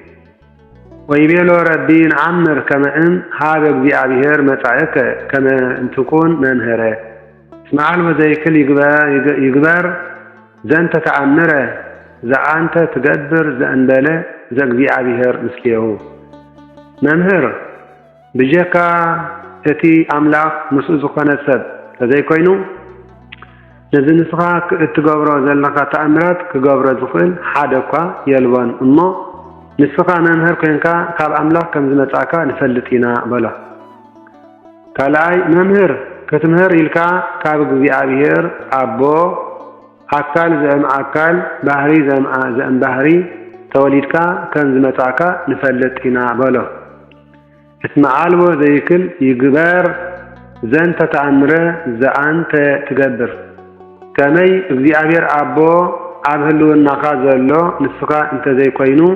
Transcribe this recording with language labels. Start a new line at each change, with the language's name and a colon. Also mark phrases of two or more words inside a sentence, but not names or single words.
Geez: ወይቤሎ ረቢ ንዓምር ከመ እም ሃበ እግዚአብሔር መጻእከ ከመ እንትኩን መምህረ እስመ አልቦ ዘይክል ይግበር ዘንተ ተአምረ ዘአንተ ትገብር ዘእንበለ ዘእግዚአብሔር ምስሌሁ።
Tigrinya: መምህር ብጀካ እቲ አምላክ ምስኡ ዝኾነ ሰብ ተዘይኮይኑ ነዚ ንስኻ እትገብሮ ዘለካ ተአምራት ክገብሮ ዝኽእል ሓደ እኳ የልቦን እሞ ንስኻ መምህር ኮንካ ካብ አምላክ ከም ዝመጻእካ ንፈልጥ ኢና በሎ። ካልኣይ መምህር ክትምህር ኢልካ ካብ እግዚአብሔር አቦ
Geez: አካል ዘእም አካል ባህሪ ዘእም ባህሪ
Tigrinya: ተወሊድካ ከም ዝመጻእካ ንፈልጥ ኢና በሎ።
Geez: እስመ አልቦ ዘይክል ይግበር ዘንተ ተአምረ ዘአንተ ትገብር
Tigrinya: ከመይ እግዚአብሔር አቦ ኣብ ህልውናኻ ዘሎ ንስኻ እንተዘይኮይኑ